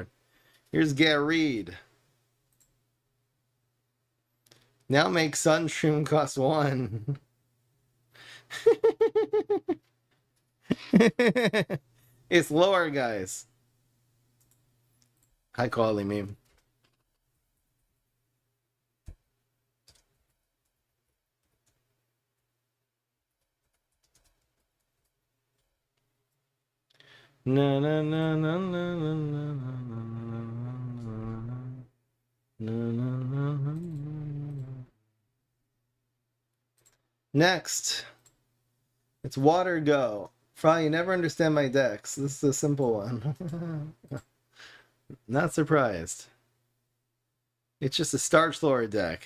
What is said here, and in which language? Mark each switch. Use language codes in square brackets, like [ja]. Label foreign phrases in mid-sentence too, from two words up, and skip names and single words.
[en] Here's Gareed. Now make Sunshroom cost 1. It's lower, guys. High quality meme. Na na na na na na na na na. Next, it's Water Go. Fry, you never understand my decks. This is a simple one. Not surprised. It's just a Starch Lord deck.